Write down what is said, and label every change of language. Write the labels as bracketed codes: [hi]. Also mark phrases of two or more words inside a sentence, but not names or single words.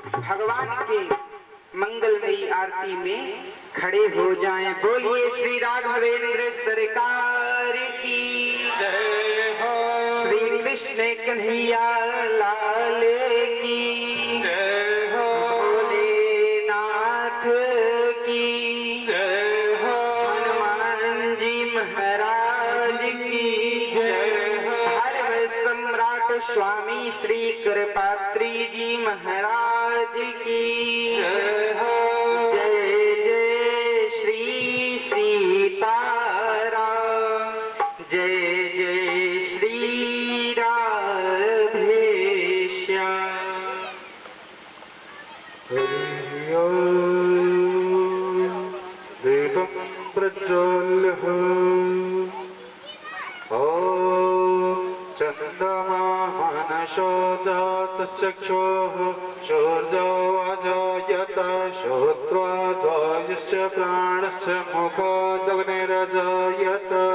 [hi] भगवान के मंगलमयी आरती में खड़े हो जाएं। बोलिए श्री राघवेंद्र सरकार की जय हो। श्री कृष्ण कन्हैया लाल की जय हो। भोलेनाथ की जय हो। हनुमान जी महाराज की जय हो। हर सम्राट स्वामी श्री कृपात्री जी महाराज की जय हो। जय जय श्री सीताराम, जय जय श्री राधेश्याम। हरि ओम। [sa] दीपं प्रज्वल्य ॐ चन्द्रमा मनसो जातश्चक्षुः शौर्यो अजायत श्रोत्वाद्वायुश्च प्राणश्च मुखादग्निरजायत